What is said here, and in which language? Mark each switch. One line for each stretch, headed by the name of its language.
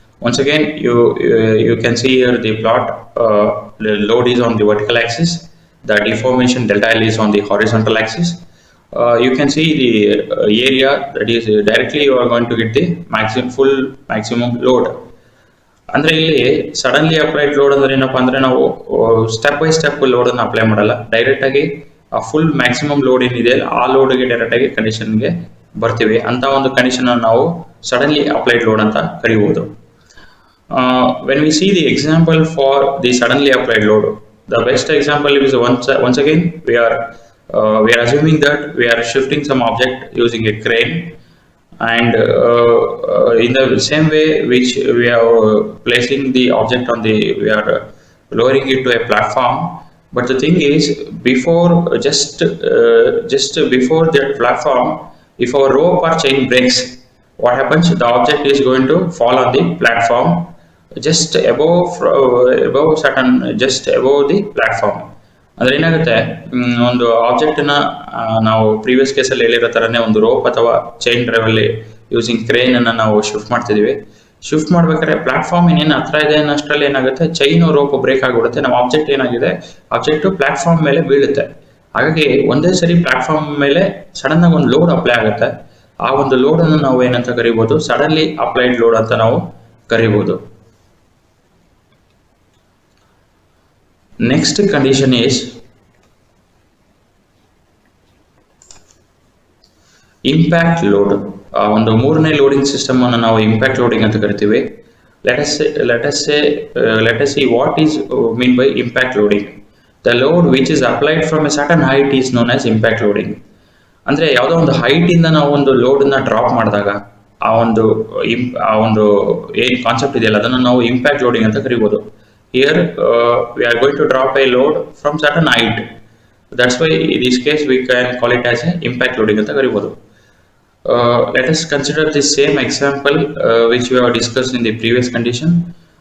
English: Once again, you can see here the plot. The load is on the vertical axis. The deformation delta L is on the horizontal axis. You can see the area, that is directly you are going to get the full maximum load.
Kannada: ಅಂದ್ರೆ ಇಲ್ಲಿ suddenly applied load ಅಂದ್ರೆ ಏನಪ್ಪಾ ಅಂದ್ರೆ ನಾವು step by step load ಅನ್ನು apply ಮಾಡಲ್ಲ, direct ಆಗಿ ಆ ಫುಲ್ ಮ್ಯಾಕ್ಸಿಮಮ್ ಲೋಡ್ ಏನಿದೆ ಆ ಲೋಡ್ಗೆ ಡೈರೆಕ್ಟ್ ಆಗಿ ಕಂಡೀಷನ್ಗೆ ಬರ್ತೀವಿ. ಅಂತ ಒಂದು ಕಂಡೀಷನ್ ನಾವು ಸಡನ್ಲಿ ಅಪ್ಲೈಡ್ ಲೋಡ್ ಅಂತ ಕರೀಬಹುದು.
English: When we see the example for the suddenly applied load, the best example is once again we are assuming that we are shifting some object using a crane, and in the same way which we are placing the object on the, we are lowering it to a platform. But the thing is, before just before that platform, if our rope or chain breaks, what happens? The object is going to fall on the platform just above certain, just above the platform.
Kannada: ಅಂದ್ರೆ ಏನಾಗುತ್ತೆ, ಒಂದು object ನ ನಾವು previous ಕೇಸಲ್ಲಿ ಹೇಳಿರೋ ತರನೇ ಒಂದು rope ಅಥವಾ ಚೈನ್ ಡ್ರೈವ್ ಅಲ್ಲಿ ಯೂಸಿಂಗ್ ಕ್ರೇನ್ ಅನ್ನ ನಾವು ಶಿಫ್ಟ್ ಮಾಡ್ತಿದೀವಿ. ಶಿಫ್ಟ್ ಮಾಡ್ಬೇಕಾದ್ರೆ ಪ್ಲಾಟ್ಫಾರ್ಮ್ ಇನ್ನೇನು ಹತ್ರ ಇದೆ ಅನ್ನೋಷ್ಟರಲ್ಲಿ ಏನಾಗುತ್ತೆ, ಚೈನ್ ರೋಪ್ ಬ್ರೇಕ್ ಆಗಿಬಿಡುತ್ತೆ. ನಮ್ಮ ಆಬ್ಜೆಕ್ಟ್ ಏನಾಗಿದೆ, ಆಬ್ಜೆಕ್ಟ್ ಪ್ಲಾಟ್ಫಾರ್ಮ್ ಮೇಲೆ ಬೀಳುತ್ತೆ. ಹಾಗಾಗಿ ಒಂದೇ ಸರಿ ಪ್ಲಾಟ್ಫಾರ್ಮ್ ಮೇಲೆ ಸಡನ್ ಆಗಿ ಒಂದು ಲೋಡ್ ಅಪ್ಲೈ ಆಗುತ್ತೆ. ಆ ಒಂದು ಲೋಡ್ ಅನ್ನು ನಾವು ಏನಂತ ಕರಿಬಹುದು, ಸಡನ್ಲಿ ಅಪ್ಲೈಡ್ ಲೋಡ್ ಅಂತ ನಾವು ಕರಿಬಹುದು.
English: Next condition is impact load.
Kannada: ಒಂದು ಮೂರನೇ ಲೋಡಿಂಗ್ ಸಿಸ್ಟಮ್ ಅನ್ನು ನಾವು ಇಂಪ್ಯಾಕ್ಟ್ ಲೋಡಿಂಗ್ ಅಂತ ಕರಿತೀವಿ.
English: let us see what is mean by impact loading. The load which is applied from a certain height is known as impact loading.
Kannada: ಅಂದ್ರೆ ಯಾವುದೋ ಒಂದು height ಇಂದ ನಾವು ಒಂದು ಲೋಡ್ ನ ಡ್ರಾಪ್ ಮಾಡಿದಾಗ ಆ ಒಂದು ಏನ್ ಕಾನ್ಸೆಪ್ಟ್ ಇದೆಯಲ್ಲ ಅದನ್ನು ನಾವು ಇಂಪ್ಯಾಕ್ಟ್ ಲೋಡಿಂಗ್ ಅಂತ ಕರಿಬಹುದು.
English: Here we are going to drop a load from certain height. That's why in this case we can call it as a impact loading
Kannada: anta karibodu.
English: Let us consider this same example which we have discussed in the previous condition.